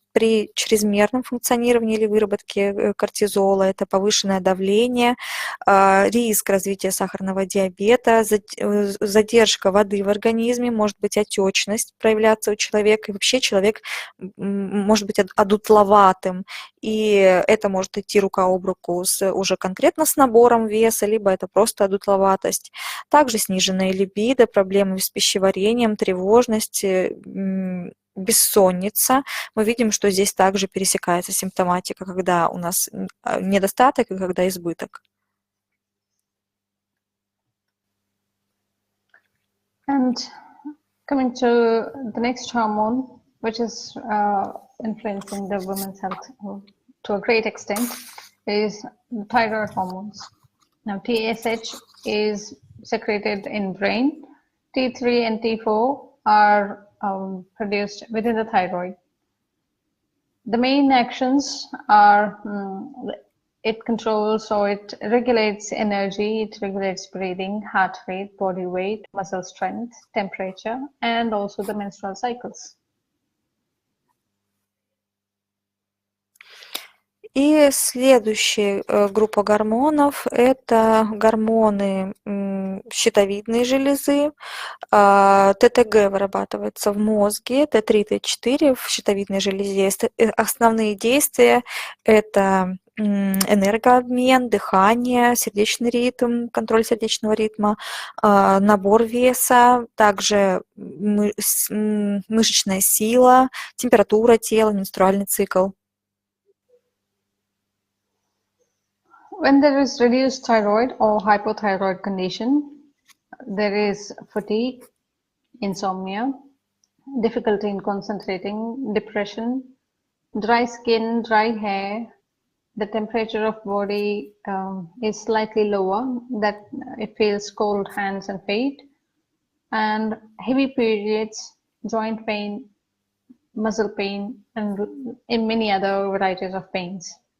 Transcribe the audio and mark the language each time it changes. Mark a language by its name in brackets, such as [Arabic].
[Russian] При чрезмерном функционировании или выработке кортизола это повышенное давление, риск развития сахарного диабета, задержка воды в организме, может быть отечность проявляться у человека, и вообще человек может быть одутловатым, и это может идти рука об руку уже конкретно с набором веса, либо это просто одутловатость. Также сниженная либидо, проблемы с пищеварением, тревожность, бессонница. Мы видим, что здесь также пересекается симптоматика, когда у нас недостаток и когда избыток. [English] And coming to the next hormone, which is influencing the women's health to a great extent, is the thyroid hormones. Now, TSH is secreted in brain. T3 and T4 are produced within the thyroid. The main actions are it controls or it regulates energy, it regulates breathing, heart rate, body weight, muscle strength, temperature, and also the menstrual cycles. [Russian] И следующая группа гормонов – это гормоны щитовидной железы. ТТГ вырабатывается в мозге, Т3, Т4 в щитовидной железе. Основные действия – это энергообмен, дыхание, сердечный ритм, контроль сердечного ритма, набор веса, также мышечная сила, температура тела, менструальный цикл. [English] When there is reduced thyroid or hypothyroid condition, there is fatigue, insomnia, difficulty in concentrating, depression, dry skin, dry hair. The temperature of body is slightly lower, that it feels cold hands and feet, and heavy periods, joint pain, muscle pain, and in many other varieties of pains.